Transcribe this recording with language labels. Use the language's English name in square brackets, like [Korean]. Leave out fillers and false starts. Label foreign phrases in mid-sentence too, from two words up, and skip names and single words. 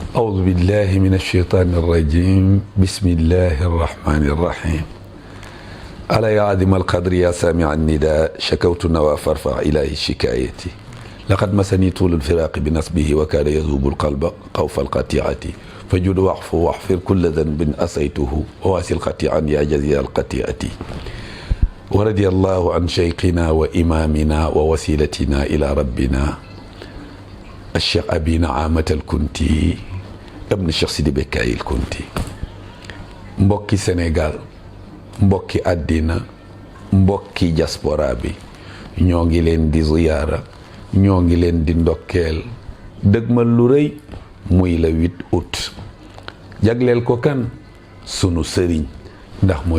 [Arabic] أعوذ بالله من الشيطان الرجيم بسم الله الرحمن الرحيم ألا يا عظيم القدر يا سامع النداء شكوت النوى فارفع إلهي شكايتي لقد مسني طول الفراق بنصبه وكان يذوب القلب خوف القطيعة فجد واعف واحفر كل ذنب أسيته وواسل قطيعا يا جزيل القطيعة ورضي الله عن شيخنا وإمامنا ووسيلتنا إلى ربنا الشيخ أبي نعامة الكنتي ابن الشيخ سيدي بكاي الكنتي [Wolof] mbokki Sénégal mbokki àddina mbokki diaspora bi ñoo ngi leen di ziyaara ñoo ngi leen di ndokkeel dëgmal lu rëy muy la 8 août jagleel ko kan sunu sëriñ ndax mooy